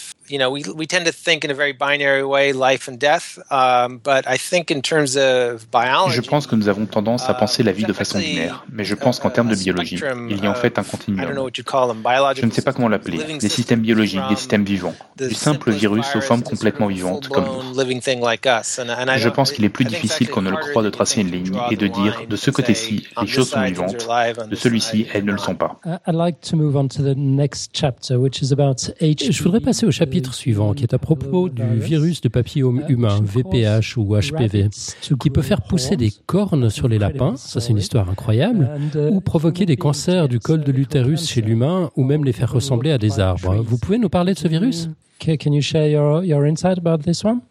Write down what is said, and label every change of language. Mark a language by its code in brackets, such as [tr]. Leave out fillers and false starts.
[en] We tend to think in a very binary way, life and death. But I think in terms of biology, [fr] je pense que nous avons tendance à penser la vie de façon binaire. Mais je pense qu'en termes de biologie, il y a en fait un continuum. [en] I don't know what you call them, biological. [fr] Je ne sais pas comment l'appeler. Des systèmes biologiques, des systèmes vivants, du simple virus aux formes complètement vivantes comme nous. Je pense qu'il est plus difficile qu'on ne le croit de tracer une ligne et de dire de ce côté-ci les choses sont vivantes, de celui-ci elles ne le sont pas. [en] I'd like to move on to the next chapter, which is about HPV. [fr] Je voudrais passer au chapitre suivant, qui est à propos du virus de papillome humain, VPH ou HPV, qui peut faire pousser des cornes sur les lapins, ça c'est une histoire incroyable, ou provoquer des cancers du col de l'utérus chez l'humain, ou même les faire ressembler à des arbres. Vous pouvez nous parler de ce virus? [en] Can you share your insight about this one?